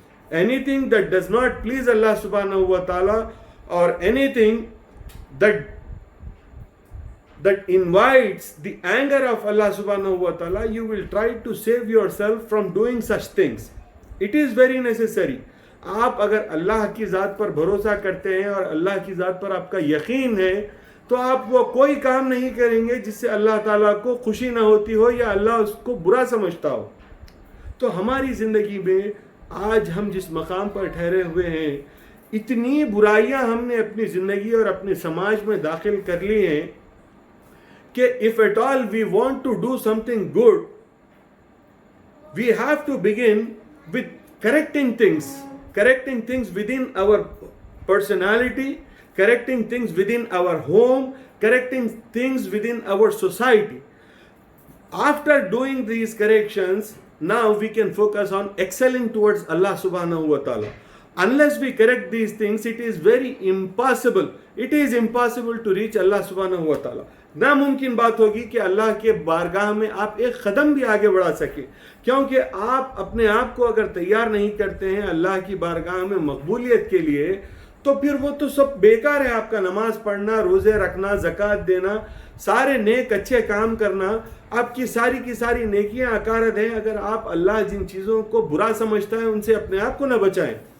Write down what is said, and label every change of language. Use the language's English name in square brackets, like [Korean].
[English] Anything that does not please Allah subhanahu wa ta'ala, or anything that invites the anger of Allah subhanahu wa ta'ala, you will try to save yourself from doing such things. It is very necessary. [Urdu] آپ اگر اللہ کی ذات پر بھروسہ کرتے ہیں اور اللہ کی ذات پر آپ کا یقین ہے تو آپ وہ کوئی کام نہیں کریں گے جس سے اللہ تعالیٰ کو خوشی نہ ہوتی ہو یا اللہ اس کو برا سمجھتا ہو. تو ہماری زندگی میں آج ہم جس مقام پر ٹھہرے ہوئے ہیں, اتنی برائیاں ہم نے اپنی زندگی اور اپنے سماج میں داخل کر لی ہیں کہ [English] if at all we want to do something good, we have to begin with correcting things within our personality, correcting things within our home, correcting things within our society. After doing these corrections, now we can focus on excelling towards Allah subhanahu wa ta'ala. Unless we correct these things, it is very impossible. It is impossible to reach Allah subhanahu wa ta'ala. [Urdu] ناممکن بات ہوگی کہ اللہ کے بارگاہ میں آپ ایک قدم بھی آگے بڑھا سکیں, کیونکہ آپ اپنے آپ کو اگر تیار نہیں کرتے ہیں اللہ کی بارگاہ میں مقبولیت کے لیے, تو پھر وہ تو سب بیکار ہے. آپ کا نماز پڑھنا, روزے رکھنا, زکوٰۃ دینا, سارے نیک اچھے کام کرنا, آپ کی ساری کی ساری نیکیاں عقارت ہیں اگر آپ اللہ جن چیزوں کو برا سمجھتا ہے ان سے اپنے آپ کو نہ بچائیں.